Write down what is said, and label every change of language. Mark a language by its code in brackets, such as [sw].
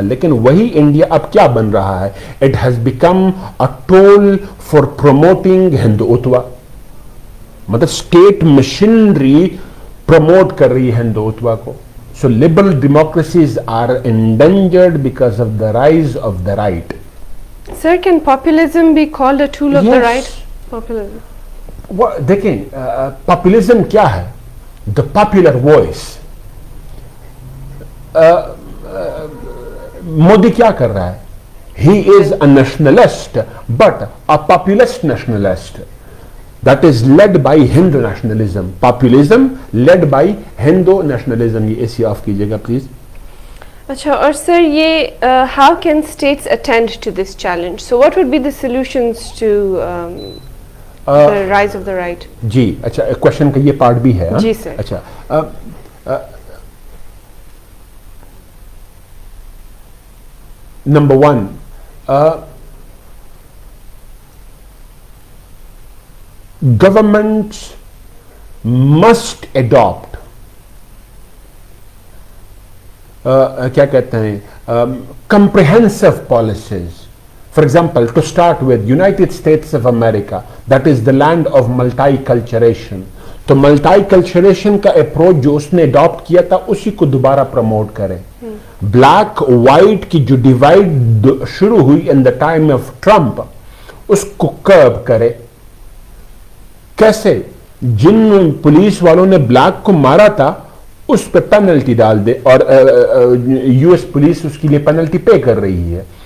[hi] लेकिन वही इंडिया अब क्या बन रहा है? [en] It has become a tool for promoting Hindutva. [hi] मतलब स्टेट मशीनरी प्रमोट कर रही है हिंदुत्व को. [en] So liberal democracies are endangered because of the rise of the right. Sir, can populism be called a tool of the right? Populism. [hi] देखें, populism क्या है? [en] The popular voice. [hi] Modi क्या कर रहा है? [en] He is a nationalist, but a populist nationalist. That is led by Hindu nationalism. Populism led by Hindu nationalism. [hi] ये AC of कीजिएगा please. अच्छा, और सर ये [en] how can states attend to this challenge? So what would be the solutions to the rise of the right? [hi] जी, अच्छा, question का ये part भी है. जी सर. [en] अच्छा, number one, governments must adopt [hi] क्या कहते हैं, [en] comprehensive policies. For example, to start with, United States of America, that is the land of multiculturation. [hi] तो multiculturation का अप्रोच जो उसने अडॉप्ट किया था उसी को दोबारा प्रमोट करें. ब्लैक वाइट की जो डिवाइड शुरू हुई [en] in the time of Trump, [hi] उसको कर्ब करे. कैसे? जिन पुलिस वालों ने ब्लैक को मारा था उस पे पेनल्टी डाल दे, और यूएस पुलिस उसके लिए पेनल्टी पे कर रही है.